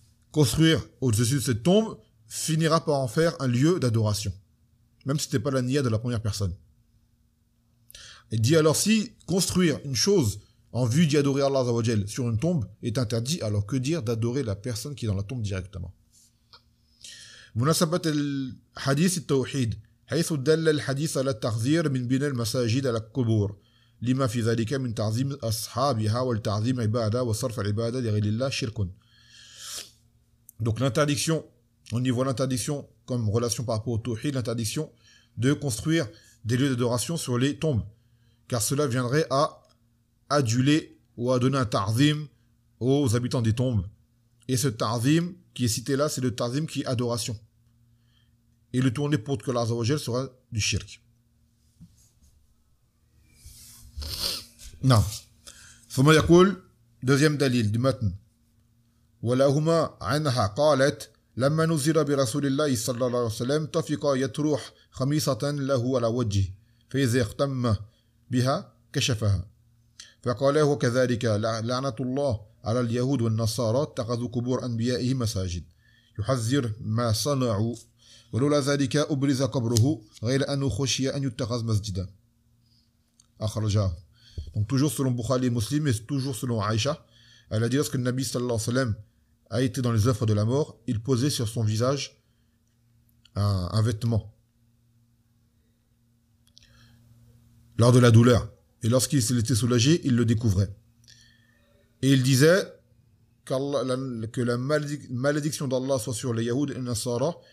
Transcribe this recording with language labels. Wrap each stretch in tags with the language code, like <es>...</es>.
<fr>Construire au-dessus de cette tombe finira par en faire un lieu d'adoration. Même si ce n'était pas la niya de la première personne. Il dit alors si construire une chose en vue d'y adorer Allah Azza wa Jal sur une tombe est interdit, alors que dire d'adorer la personne qui est dans la tombe directement.</fr> <ar>مناسبة الحديث التوحيد حيث دل الحديث على التحذير من بناء المساجد على القبور لما في ذلك من تعظيم أصحابها والتعظيم عبادة وصرف العبادة لغير الله شرك.</ar> <fr>Donc l'interdiction, on y voit l'interdiction comme relation par rapport au tawhid, l'interdiction de construire des lieux d'adoration sur les tombes, car cela viendrait à aduler ou à donner un ta'zim aux habitants des tombes. Et ce ta'zim qui est cité là, c'est le ta'zim qui est adoration. Et le tourner pour que Allah Azza wa Jal sera du shirk. Non.</fr> <ar>ثم يقول</ar> <fr>deuxième dalil du matn.</fr> <ar>ولهما عنها قالت لما نزل برسول الله صلى الله عليه وسلم طفق يطرح خميصة له على وجهه فإذا اختم بها كشفها فقال وكذلك لعنة الله على اليهود والنصارى اتخذوا قبور أنبيائهم مساجد يحذر ما صنعوا ولولا ذلك أبرز قبره غير أنه خشي أن يتخذ مسجدا أخرجاه.</ar> <fr>Donc toujours selon Bukhari et Muslim et toujours selon Aïcha, elle a dit lorsque le Nabi sallallahu alayhi wa sallam a été dans les œuvres de la mort, il posait sur son visage un vêtement lors de la douleur. Et lorsqu'il était soulagé, il le découvrait. Et il disait que la malédiction d'Allah soit sur les Yahoud et les Nasara.</fr>